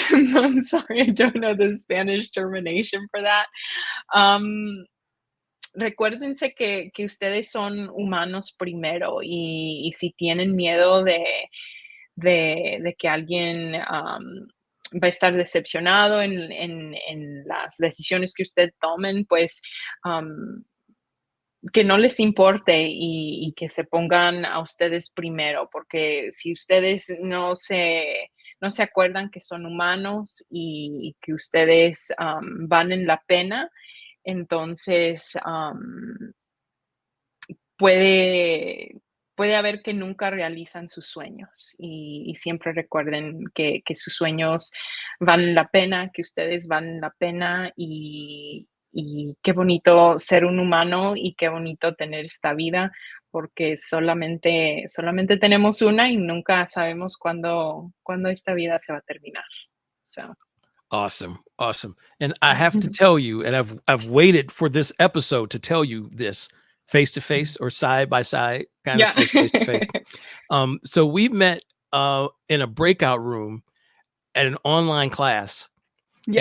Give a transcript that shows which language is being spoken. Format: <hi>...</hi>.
<en>I'm sorry, I don't know the Spanish termination for that.</en> <es>Um, Recuérdense que ustedes son humanos primero, y si tienen miedo de que alguien va a estar decepcionado en las decisiones que usted tomen, pues que no les importe, y que se pongan a ustedes primero, porque si ustedes no se acuerdan que son humanos y que ustedes valen la pena, entonces puede haber que nunca realizan sus sueños, y siempre recuerden que sus sueños valen la pena, que ustedes valen la pena, y qué bonito ser un humano, y qué bonito tener esta vida, porque solamente tenemos una, y nunca sabemos cuándo esta vida se va a terminar.</es> <en>So. Awesome. Awesome. And I have to tell you, and I've waited for this episode to tell you this face to face or side by side, kind of Yeah. close face to face. So we met in a breakout room at an online class. And you</en>